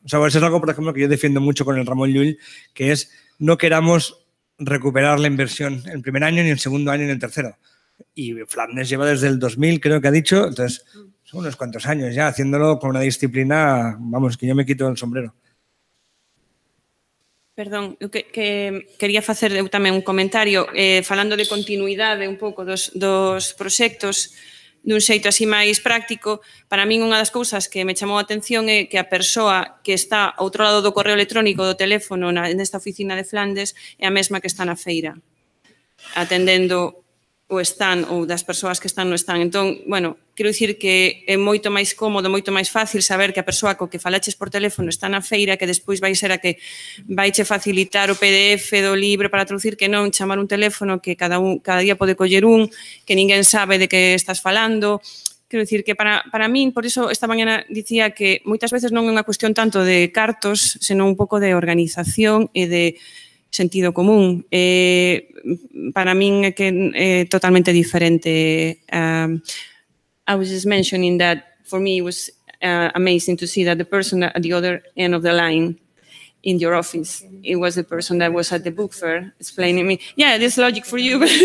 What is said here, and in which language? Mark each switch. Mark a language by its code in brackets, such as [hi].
[es] O sea, eso es algo, por ejemplo, que yo defiendo mucho con el Ramón Llull, que es no queramos recuperar la inversión el primer año, ni el segundo año, ni el tercero. Y Flandes lleva desde el 2000, creo que ha dicho, entonces son unos cuantos años ya haciéndolo con una disciplina, vamos, que yo me quito el sombrero. [gl] Perdón, eu quería facer eu tamén un comentario falando de continuidade un pouco dos proxectos dun xeito así máis práctico. Para min unha das cousas que me chamou a atención é que a persoa que está ao outro lado do correo electrónico do teléfono nesta oficina de Flandes é a mesma que está na feira atendendo o stand ou das persoas que están no stand. Entón, bueno, quero dicir que é moito máis cómodo, moito máis fácil saber que a persoa co que falaches por teléfono está na feira, que despois vai ser a que vaiche facilitar o PDF do libro para traducir, que non chamar un teléfono que cada día pode coller que ninguén sabe de que estás falando. Quero dicir que para min, por iso esta mañana dicía que moitas veces non é unha cuestión tanto de cartos, senón un pouco de organización e de sentido común. Para min é que é totalmente diferente. [en] I was just mentioning that for me it was amazing to see that the person at the other end of the line in your office, it was the person that was at the book fair explaining me, yeah, this is logic for you.